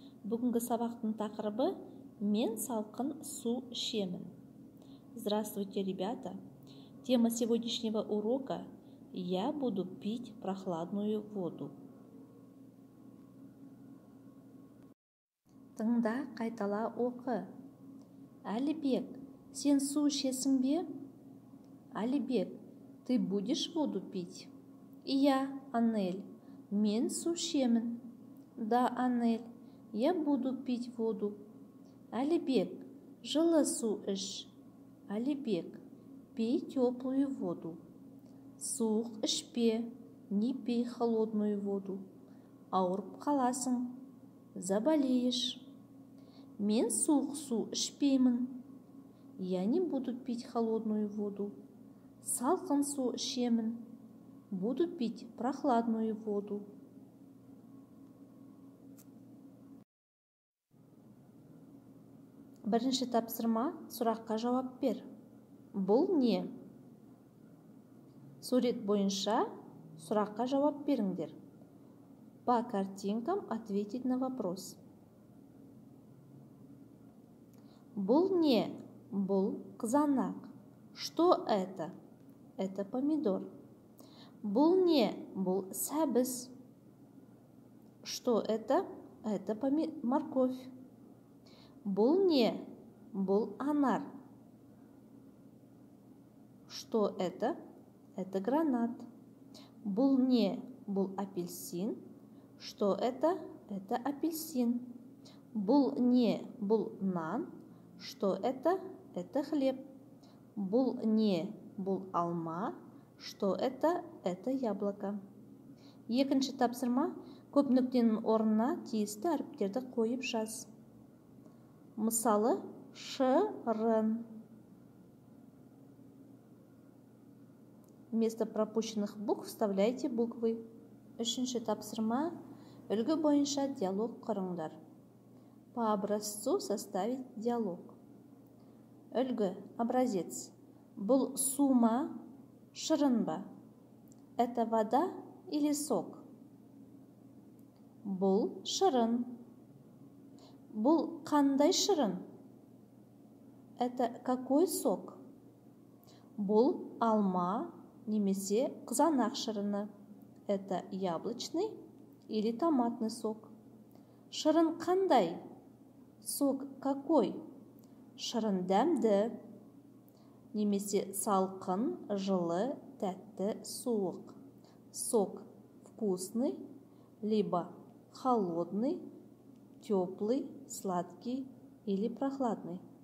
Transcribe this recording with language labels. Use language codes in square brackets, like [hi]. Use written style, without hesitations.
[kk] Бүгінгі сабақтың тақырыбы «Мен салқын су ішемін». [ru] Здравствуйте, ребята! Тема сегодняшнего урока «Я буду пить прохладную воду». [kk] Тыңда, қайтала оқы. Әлібек, сен су ішесің бе? Әлібек, [ru] ты будешь воду пить? [kk] Иә, Аннель, мен су ішемін. [ru] Да, Аннель, я буду пить воду. [kk] Әлібек, жылы су іш. Әлібек, [ru] пей теплую воду. [kk] Суық ішпе, [ru] не пей холодную воду. [kk] Ауырып қаласың, [ru] заболеешь. [kk] Мен суық су ішпеймін. [ru] Я не буду пить холодную воду. [kk] Салқын су ішемін. [ru] Буду пить прохладную воду. [kk] Бірінші тапсырма, сұраққа жауап бер. Бұл не? Сурет бойынша сұраққа жауап беріңдер. [ru] По картинкам ответить на вопрос. [kk] Бұл не? Бұл қызанақ. [ru] Что это? Это помидор. [kk] Бұл не? Бұл сәбіз. [ru] Что это? Это морковь. [kk] Бұл не? Бұл анар. [ru] Что это? Это гранат. [kk] Бұл не? Бұл апельсин. [ru] Что это? Это апельсин. [kk] Бұл не? Бұл нан. [ru] Что это? Это хлеб. [kk] Бұл не? Бұл алма. [ru] Что это? Это яблоко. [kk] Екінші тапсырма, көп нүктенің орнына тиісті әріптерді қойып жаз. Мысалы, шырын. [ru] Вместо пропущенных букв вставляйте буквы. [kk] Үшінші тапсырма, үлгі бойынша диалог құрыңдар. [ru] По образцу составить диалог. [kk] Үлгі, образец. Бұл су ма, шырын ба? [ru] Это вода или сок? [kk] Бұл шырын. Бұл қандай шырын? [ru] Это какой сок? [kk] Бұл алма немесе қызанақ шырыны. [ru] Это яблочный или томатный сок? [kk] Шырын қандай? [ru] Сок какой? [kk] Шырын дәмді немесе салқын, жылы, тәтті, суық. [ru] Сок вкусный, либо холодный, теплый, сладкий или прохладный.